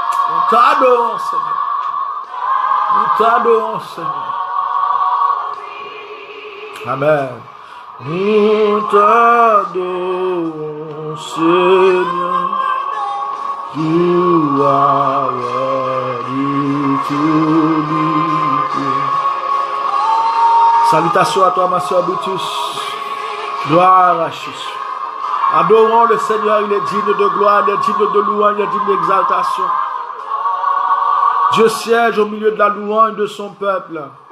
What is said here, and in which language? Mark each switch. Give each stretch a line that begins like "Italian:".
French: Nous t'adorons, Seigneur. Nous t'adorons, Seigneur. Amen. Nous t'adorons, Seigneur.
English: You are worthy to be praised.
French: Salutations à toi, ma soeur Boutus. Gloire à Jésus. Adorons le Seigneur, il est digne de gloire, il est digne de louange, il est digne d'exaltation. Dieu siège au milieu de la louange de son peuple.